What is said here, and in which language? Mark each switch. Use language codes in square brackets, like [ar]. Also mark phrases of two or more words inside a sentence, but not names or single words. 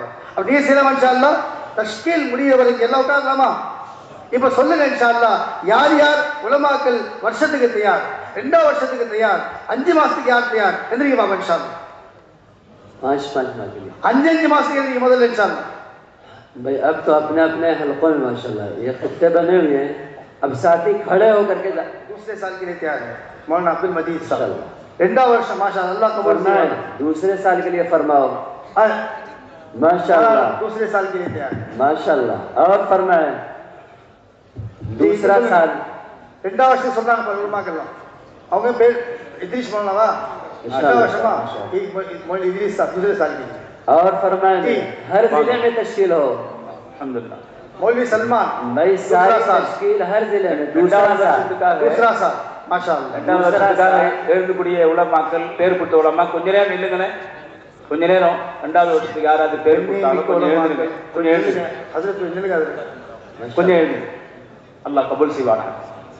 [ta] அப்படியே செய்யலாமா? [ar] إن شاء الله. [ta] தஷ்கீல் முடிய வரைக்கும் எல்லாம் உட்காரலாமா? இப்ப சொல்லுங்க [ar] إن شاء الله, [ta] யார் யார் உலமாக்கள் வருஷத்துக்கு தயார், 2 வருஷத்துக்கு தயார், 5 மாசத்துக்கு யார் தயார்? எந்திரிங்க பாபா [ar] إن شاء الله. [ta] 5 மாசத்துக்கு எந்திரிங்க முதல்ல [ar] إن شاء الله. [hi] भाई अब तो अपने अपने हलकों में माशाल्लाह ये खत्ते बने हुए हैं, अब साथी खड़े होकर के दूसरे साल के लिए तैयार है मौलाना अब्दुल मजीद साहब. 2 வருஷம் माशाल्लाह अल्लाह कबूल फरमाए. दूसरे साल के लिए फरमाओ माशाल्लाह. दूसरे साल के लिए तैयार माशाल्लाह. और फरमाए दूसरा साल. [ta] 2 வருஷம் சொல்றாங்க பாருங்க உலமாக்கெல்லாம். அவங்க பேர் இத்ரிஸ் மௌலானா 2 வருஷமா [hi] इदरीस साहब दूसरे साल के लिए. और फरमाए हर जिले में तश्कील हो. अल्हम्दुलिल्लाह. मौलवी सलमान भाई सारी तश्कील हर जिले में. दूसरा साल माशाअल्लाह. [ta] எழுதக்கூடிய உலமாக்கள் பேர் கொடுத்த உலமா கொஞ்ச நேரம் இல்லைங்களே, கொஞ்ச நேரம் 2வது வருஷத்துக்கு யாராவது பேர் கொடுத்தாலும் கொஞ்சம் எழுதுங்க. கொஞ்சம் எழுதுங்க. ஹஜ்ரத் கொஞ்சம் எழுதுங்க. அல்லாஹ் கபூல் செய்வானாக.